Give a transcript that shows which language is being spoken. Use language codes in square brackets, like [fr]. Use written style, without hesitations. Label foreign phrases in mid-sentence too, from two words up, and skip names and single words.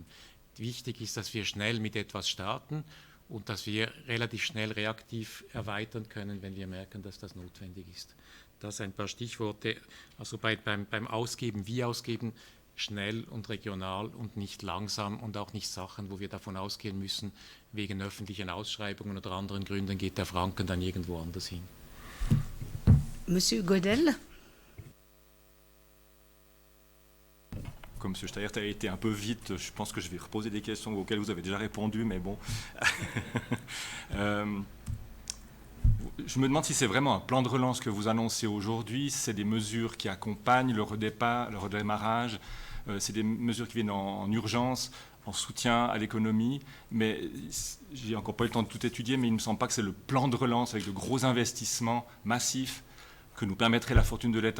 [de] Wichtig ist, dass wir schnell mit etwas starten und dass wir relativ schnell reaktiv erweitern können, wenn wir merken, dass das notwendig ist. Das ein paar Stichworte, also beim Ausgeben, wie ausgeben, schnell und regional und nicht langsam und auch nicht Sachen, wo wir davon ausgehen müssen, wegen öffentlichen Ausschreibungen oder anderen Gründen geht der Franken dann irgendwo anders hin. [fr] Monsieur Godel. Comme M. Steyert a été un peu vite, je pense que je vais reposer des questions auxquelles vous avez déjà répondu, mais bon. Je me demande si c'est vraiment un plan de relance que vous annoncez aujourd'hui, c'est des mesures qui accompagnent le redémarrage, c'est des mesures qui viennent en urgence, en soutien à l'économie, mais j'ai encore pas eu le temps de tout étudier, mais il ne me semble pas que c'est le plan de relance avec de gros investissements massifs que nous permettrait la fortune de l'État.